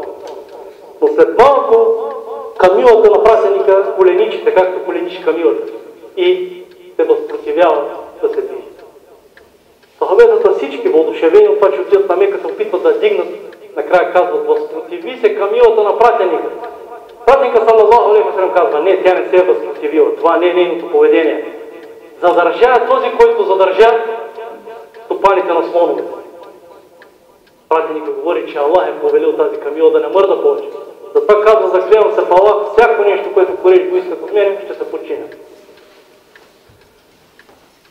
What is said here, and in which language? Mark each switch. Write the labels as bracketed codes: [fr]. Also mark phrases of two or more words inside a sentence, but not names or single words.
[bg] Но след малко камилата на пратеника коленичите, както коленичи камилата, и се възпротивява да се движи. Сахабетата всички въодушевени от това, че отидат на Мека, се опитват да дигнат, накрая казват: възпротиви се камилата на пратеника. Пратеника, [ar] صلى الله عليه وسلم, [bg] казва: не, тя не се е възпротивила, това не е нейното поведение. Задържа е този, който задържа стопаните на слоновете. Пратеника говори, че Аллах е повелил тази камила да не мърда повече. Затова казва: заклевам се в Аллах, всяко нещо, което Курейш го искат от мен, ще се подчиня.